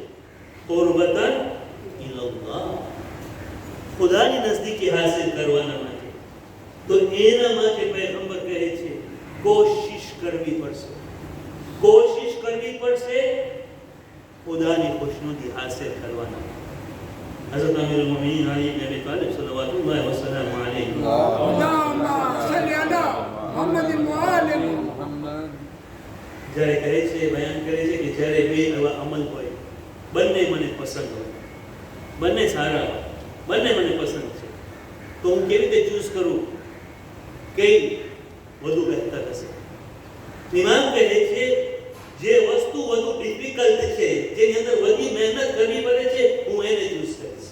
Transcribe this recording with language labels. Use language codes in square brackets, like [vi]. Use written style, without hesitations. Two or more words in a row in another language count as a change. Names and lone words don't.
[ar] قربة إلى الله, [gu] ખુદાની નજદીકી હાસિલ કરવાના માટે. તો એના માટે પૈગંબર કહે છે કોશિશ કરવી પડશે, કોશિશ કરવી પડશે ખુદાની ખુશનુદી હાસિલ કરવાના. [ar] હઝરત અમીરુલ મોમિનીન અલી ઇબ્ન અબી તાલિબ صلى الله عليه وسلم اللهم صل على محمد وآل محمد. [gu] જ્યારે કહે છે, બયાન કરે છે કે જ્યારે બે એવા અમલ હોય, બંને મને પસંદ હોય, બંને સારા હોય, બંને મને પસંદ છે, તો હું કેવી રીતે ચૂઝ કરું કઈ વધુ બહેતર હશે? ઇમામ કહે છે જે વસ્તુ વધુ ડિફિકલ્ટ છે, જેની અંદર વધુ મહેનત કરવી પડે છે, હું એને ચૂઝ કરીશ.